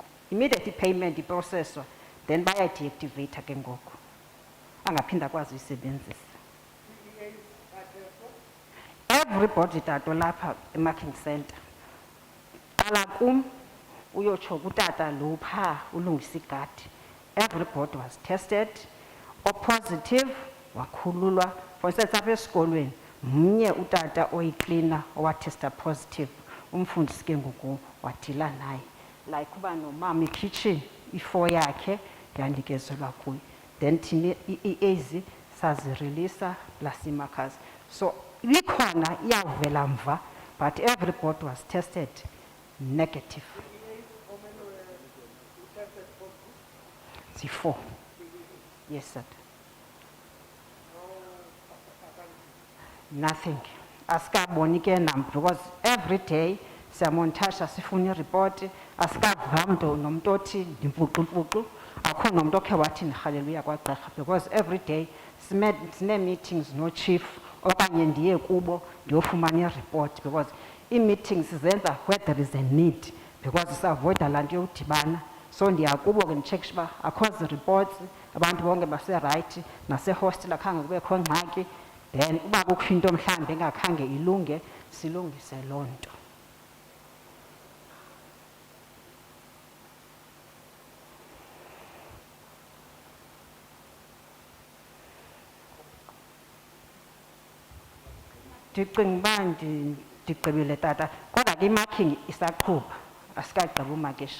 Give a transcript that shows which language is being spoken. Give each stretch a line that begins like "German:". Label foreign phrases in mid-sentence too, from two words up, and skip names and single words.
English: Immediate payment
Xhosa: iprocesswa then bayayideactivate ke ngoku. Angaphinda kwazi uyisebenzisa. Everybody tato lapha e-marking center. Qala kum uyotsho kutata lo phaa ulungisa igadi.
English: Everybody was tested, or positive, wakhululwa. For instance,
Xhosa: apha esikolweni mnye utata oyiklina owatesta positive, umfundisi ke ngoku wadila naye. Like uba nomama ikitchen i-4 yakhe yanikezelwa kuyo. Then thina i-EAs sazireleasa plus imarkers. So likhona iyavela mva,
English: but everybody was tested negative. 4. Yes, sir. Nothing.
Xhosa: Asikaboni ke nam
English: because every day
Xhosa: siyamontasha sifuna ireport, asikava mntu nomntu othi ndimpuqumpuqu, akho nomntu okhe wathi ndirhaleluya kwagqirha
English: because every day
Xhosa: sine-meetings no chief okanye ndiye kubo ndiyofumana ireport because ii-meetings zenza
English: where there is a need because
Xhosa: sisavoida laa nto yodibana. So ndiyakubo ke ndicheckshe uba akho zi-reports, abantu bonke baserayithi, nasehostel akhange kubekho ngxaki. Then uba kukho into mhlawumbi engakhange ilunge silungise loo nto. Ndicinga uba ndigqibile tata, kodwa ke i-marking isaqhuba, asikagqibi umakisha.